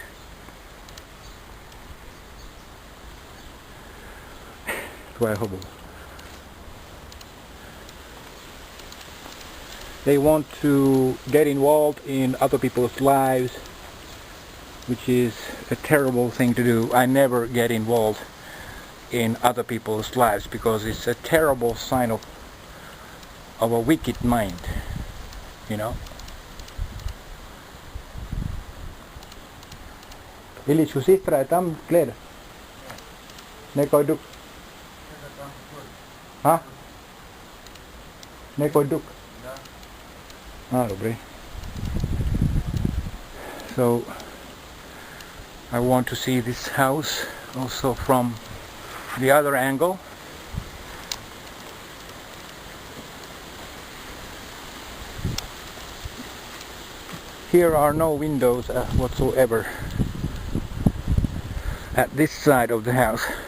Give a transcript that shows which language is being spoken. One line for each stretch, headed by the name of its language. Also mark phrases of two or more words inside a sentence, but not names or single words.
English: They want to get involved in other people's lives, which is a terrible thing to do. I never get involved in other people's lives because it's a terrible sign of a wicked mind, you know.
Swedish: Vill du sitta i tam kläder? Neko duk. Ha? Neko duk.
Czech: Ah, dobrý.
English: So I want to see this house also from the other angle. Here are no windows whatsoever at this side of the house.